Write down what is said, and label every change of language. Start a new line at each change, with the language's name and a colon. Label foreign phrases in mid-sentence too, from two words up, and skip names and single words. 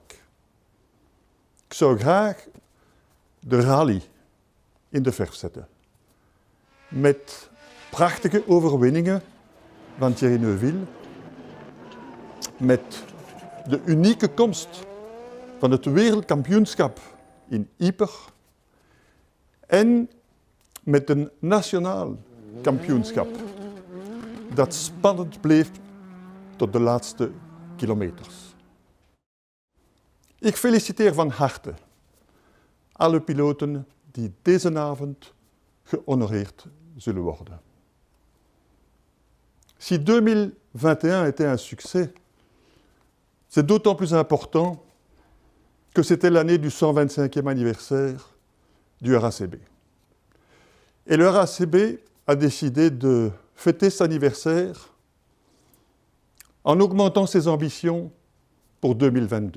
Dutch: Ik zou graag de rally in de verf zetten, met prachtige overwinningen van Thierry Neuville, met de unieke komst van het wereldkampioenschap in Ieper en met een nationaal kampioenschap dat spannend bleef tot de laatste kilometers. Ik feliciteer van harte alle piloten die deze avond gehonoreerd zullen worden.
French: Si 2021 était un succès, c'est d'autant plus important que c'était l'année du 125e anniversaire du RACB. Et le RACB a décidé de fêter cet anniversaire en augmentant ses ambitions pour 2022.